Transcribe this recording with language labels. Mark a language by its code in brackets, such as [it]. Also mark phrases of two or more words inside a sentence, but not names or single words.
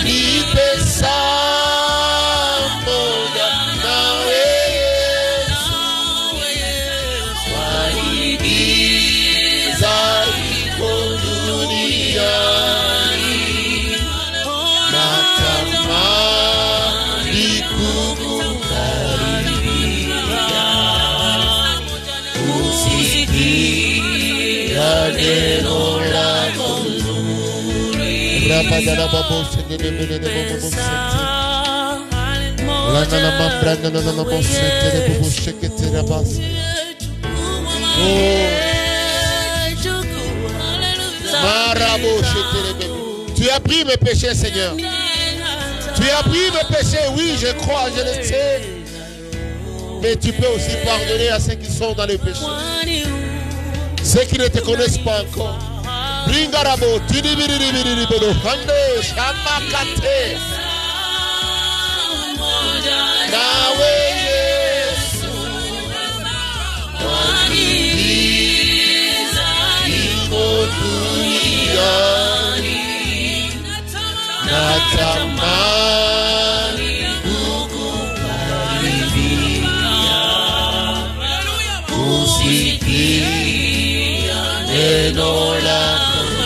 [sw] Nipe saa moja nawe Yesu, kwani giza liko duniani. Natamani kukukaribia, kusikia neno lako nzuri. Rapadana babo sende bene babo sende. Lana na mambrana na babo sende babo shekete rabasi. Oh. Marabo shekete bene. [fr] Tu as pris mes péchés, Seigneur. Tu as pris mes péchés, oui, je crois, je le sais. Mais tu peux aussi pardonner à ceux qui sont dans les péchés. Ceux qui ne te connaissent pas encore. Bringarabo, tidibiribiribiro, hande, shamakate. [sw] Nawe Yesu, natamani kukukaribia, kusikia neno lako.